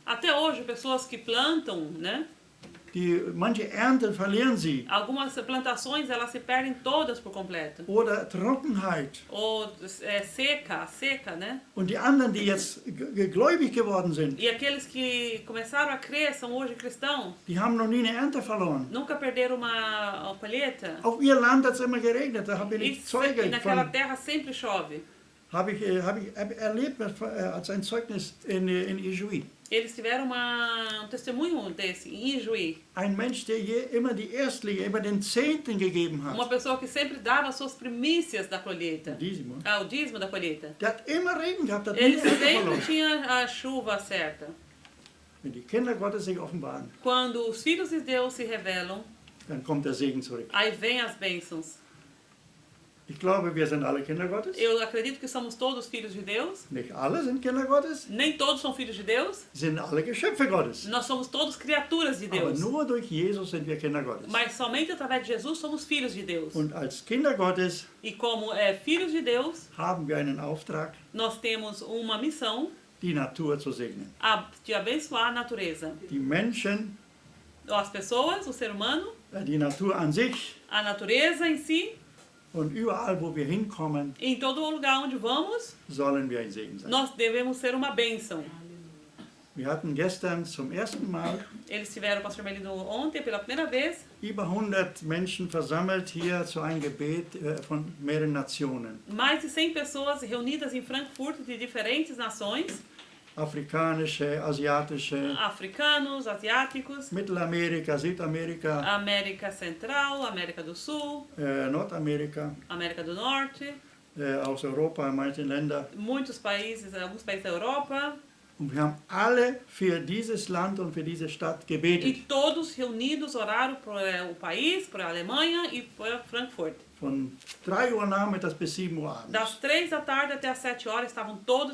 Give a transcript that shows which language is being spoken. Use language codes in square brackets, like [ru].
[pt] Até hoje, pessoas que plantam, né? [de] Manche Ernten verlieren sie. [pt] Algumas plantações elas se perdem todas por completo. [de] Oder Trockenheit. [pt] Ou seca, né? [de] Und die anderen, die jetzt gläubig geworden sind, [pt] E aqueles que começaram a crer, são hoje cristãos, [de] die haben noch nie eine Ernte verloren. [pt] nunca perderam uma colheita. [de] Auf ihr Land hat es immer geregnet, da habe [pt] E [de] ich Zeuge [pt] naquela [de] von, [pt] terra sempre chove. [de] habe ich erlebt als ein Zeugnis in Ijuí. [pt] Eles tiveram um testemunho desse, em Ijuí. [de] Ein Mensch, der immer die Erstlinge, immer den Zehnten gegeben hat. [pt] Uma pessoa que sempre dava suas primícias da colheita. Dízimo. O dízimo da colheita. [de] Der hat immer Regen gehabt, hat nie [pt] Ele [de] Ernte [pt] sempre [de] verloren. [pt] tinha a chuva certa. [de] Wenn die Kinder Gottes sich offenbaren, [pt] Quando os filhos de Deus se revelam, [de] dann kommt der Segen zurück. [pt] aí vem as bênçãos. [de] Ich glaube, wir sind alle Kinder Gottes. [pt] Eu acredito que somos todos filhos de Deus. [de] Nicht alle sind Kinder Gottes, [pt] Nem todos são filhos de Deus. [de] sind alle Geschöpfe Gottes. [pt] Nós somos todos criaturas de [de] Aber [pt] Deus. [de] nur durch Jesus sind wir Kinder Gottes. [pt] Mas somente através de Jesus somos filhos de Deus. [de] Und als Kinder Gottes [pt] E como filhos de Deus, [de] haben wir einen Auftrag, [pt] nós temos uma missão [de] die Natur zu segnen. [pt] de abençoar a natureza. [de] Die Menschen, [pt] As pessoas, o ser humano, [de] die Natur an sich [pt] a natureza em si, [de] und überall, wo wir hinkommen, [pt] em todo lugar onde vamos, [de] sollen wir ein Segen sein. [pt] nós devemos ser uma bênção. [de] Wir hatten gestern zum ersten Mal [pt] Eles tiveram o pastor Melino ontem pela primeira vez, [de] über 100 Menschen versammelt hier zu einem Gebet von mehreren Nationen. [pt] mais de 100 pessoas reunidas em Frankfurt de diferentes nações. [de] afrikanische, asiatische, [pt] africanos, asiáticos, [de] Mittelamerika, Südamerika, [pt] América Central, América do Sul, [de] Nordamerika, [pt] América do Norte, [de] aus Europa, manche Länder. [pt] muitos países, alguns países da Europa, [de] Und wir haben alle für dieses Land und für diese Stadt [pt] e [de] gebetet. [pt] todos reunidos oraram por o país, por a Alemanha e por Frankfurt. [de] Von 3 Uhr nachmittags bis 7 Uhr [pt] Das [de] abends. [pt] 3 da tarde até as 7 horas estavam todos